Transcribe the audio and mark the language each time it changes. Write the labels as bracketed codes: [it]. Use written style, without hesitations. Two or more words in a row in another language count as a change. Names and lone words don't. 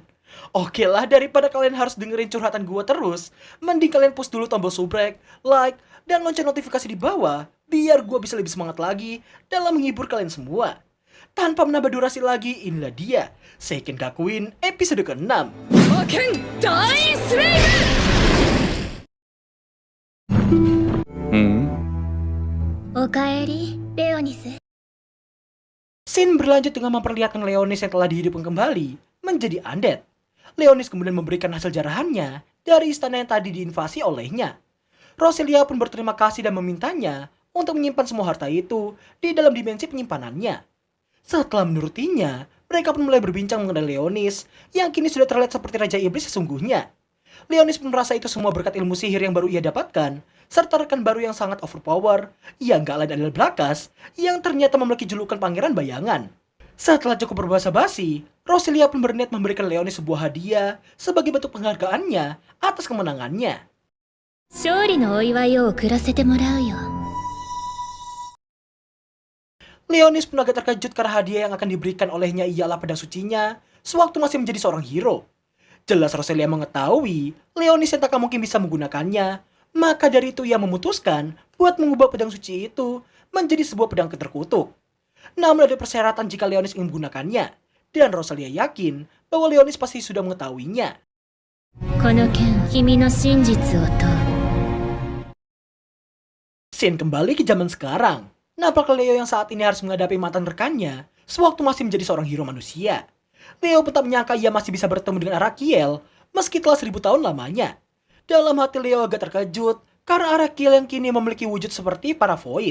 [id] Oke lah, daripada kalian harus dengerin curhatan gue terus, mending kalian push dulu tombol subrek, like, dan lonceng notifikasi di bawah, biar gue bisa lebih semangat lagi dalam menghibur kalian semua. Tanpa menambah durasi lagi, inilah dia, Seiken Gakuin episode ke-6. Maken Dai Slave! [ja] おかえり、レオニス。 [id] Scene berlanjut dengan memperlihatkan Leonis yang telah dihidupkan kembali menjadi undead. Leonis kemudian memberikan hasil jarahannya dari istana yang tadi diinvasi olehnya. Roselia pun berterima kasih dan memintanya untuk menyimpan semua harta itu di dalam dimensi penyimpanannya. Setelah menurutinya, mereka pun mulai berbincang mengenai Leonis yang kini sudah terlihat seperti Raja Iblis sesungguhnya. Leonis pun merasa itu semua berkat ilmu sihir yang baru ia dapatkan, serta rekan baru yang sangat overpower, yang gak lain adalah Brakas, yang ternyata memiliki julukan Pangeran Bayangan. Setelah cukup berbasa-basi, Roselia pun berniat memberikan Leonis sebuah hadiah sebagai bentuk penghargaannya atas kemenangannya. [ja] 勝利のお祝いを贈らせてもらうよ。 [id] Leonis pun agak terkejut karena hadiah yang akan diberikan olehnya ialah pedang sucinya sewaktu masih menjadi seorang hero. Jelas Roselia mengetahui Leonis yang tak mungkin bisa menggunakannya, maka dari itu ia memutuskan buat mengubah pedang suci itu menjadi sebuah pedang terkutuk. Namun ada persyaratan jika Leonis ingin menggunakannya, dan Roselia yakin bahwa Leonis pasti sudah mengetahuinya. [ja] この剣、君の真実を問う。 [id] Scene kembali ke zaman sekarang. Nampak Leo yang saat ini harus menghadapi mantan rekannya sewaktu masih menjadi seorang hero manusia. Leo pun tak menyangka ia masih bisa bertemu dengan Arakiel meski telah 1000 tahun lamanya. Dalam hati Leo agak terkejut karena Arakiel yang kini memiliki wujud seperti para Void.